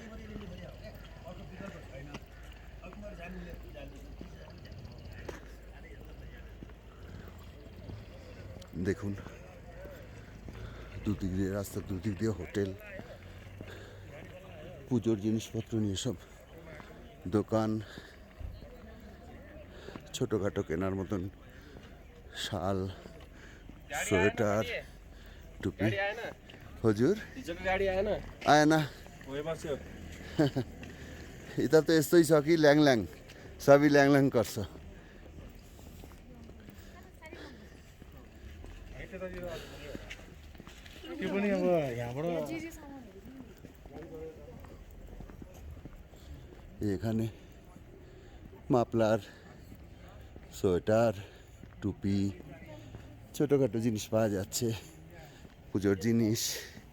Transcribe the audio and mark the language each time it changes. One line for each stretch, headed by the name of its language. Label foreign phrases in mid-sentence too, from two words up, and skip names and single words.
Bangla: দেখুন দুদিক দিয়ে রাস্তার দুদিক দিয়ে হোটেল, পুজোর জিনিসপত্র নিয়ে সব দোকান, ছোটোখাটো কেনার মতন শাল, সোয়েটার,
Nepali: टुपी। हजुर गाडी आएन आएन। यता त यस्तै छ कि ल्याङ सबै ल्याङ गर्छ।
Bangla: এখানে মাফলার, সোয়েটার, টুপি, ছোটোখাটো জিনিস পাওয়া যাচ্ছে, পুজোর জিনিস।